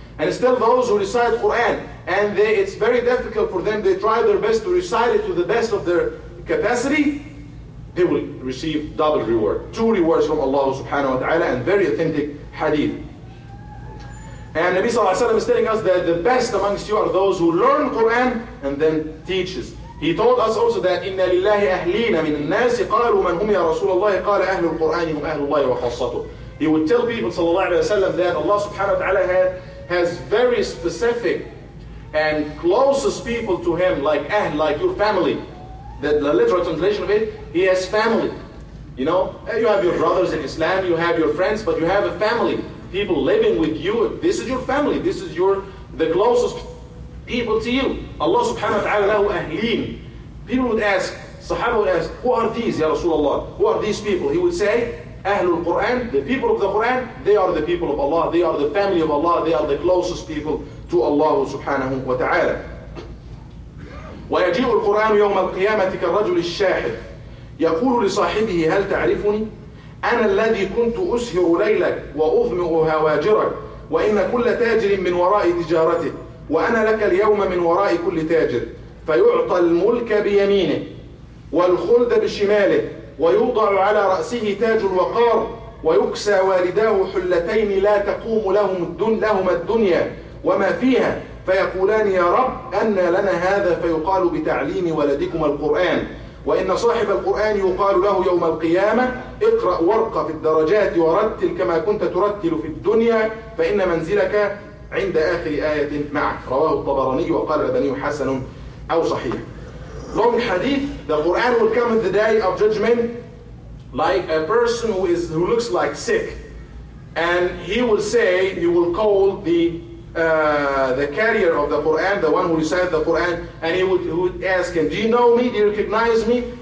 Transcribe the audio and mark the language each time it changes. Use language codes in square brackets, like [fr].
[en] And still those who recite Quran, and it's very difficult for them, they try their best to recite it to the best of their capacity, they will receive double reward. 2 rewards from Allah subhanahu wa ta'ala, and very authentic hadith. And Nabi sallallahu alayhi wa sallam is telling us that the best amongst you are those who learn Quran and then teaches. He told us also that [ar] إِنَّ لِلَّهِ أَهْلِينَ مِنَ النَّاسِ قَالُوا مَنْ هُمْ يَا رَسُولَ اللَّهِ قَالَ أَهْلُ الْقُرْآنِ هُمْ أَهْلُ اللَّهِ وَخَاصَّتُهُ. [en] He would tell people sallallahu alayhi wa sallam that Allah subhanahu wa ta'ala has very specific and closest people to him, like ahl, like your family. The literal translation of it, he has family. You know, you have your brothers in Islam, you have your friends, but you have a family. People living with you. This is your family. This is the closest people to you. Allah subhanahu wa ta'ala [ar] lahu ahleen. [en] People would ask, Sahaba would ask, who are these, Ya Rasulullah? Who are these people? He would say, Ahlul Quran, the people of the Quran, they are the people of Allah. They are the family of Allah. They are the closest people to Allah subhanahu wa ta'ala. [ar] ويجيء القرآن يوم القيامة كالرجل الشاحب يقول لصاحبه هل تعرفني؟ أنا الذي كنت أسهر ليلك وأظمئ هواجرك وإن كل تاجر من وراء تجارته وأنا لك اليوم من وراء كل تاجر فيعطى الملك بيمينه والخلد بشماله ويوضع على رأسه تاج الوقار ويكسى والداه حلتين لا تقوم لهما الدنيا وما فيها فيقولان يا رب أن لنا هذا فيقال بتعليم ولدكم القرآن وإن صاحب القرآن يقال له يوم القيامة اقرأ وارق في الدرجات ورتل كما كنت ترتل في الدنيا فإن منزلك عند آخر آية معك. رواه الطبراني وقال الألباني حسن أو صحيح. [en] Long hadith, the Quran will come at the day of judgment like a person who looks like sick, and he will say, you will call the the carrier of the Quran, the one who recited the Quran, and he would ask him, do you know me? Do you recognize me?